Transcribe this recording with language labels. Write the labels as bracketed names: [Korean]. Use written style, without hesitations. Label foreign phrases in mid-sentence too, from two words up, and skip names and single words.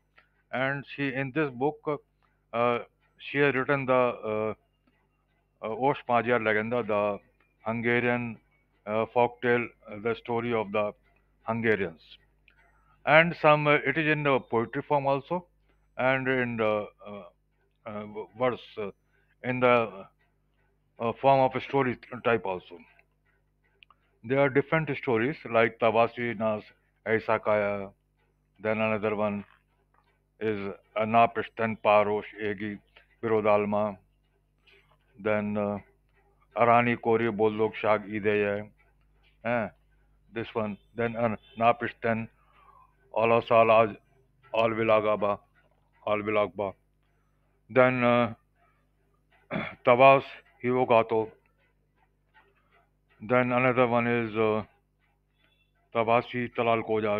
[English] And she in this book, she has written the Osh Magyar Legenda, the Hungarian folktale, the story of the Hungarians, and some it is in poetry form also, and in the verse, in the form of a story type also. There are different stories like Tavasi Nas Aisa Kaya. Then another one is Na Pishtan Parosh Egi Birodalma. Then Arani Kori Bollok Shag Ideye. This one. Then Napishten, Alasalaj, Alvilagaba, Alvilagba. Then Tavas, Hivogato. Then another one is Tavasi Talal Kojash.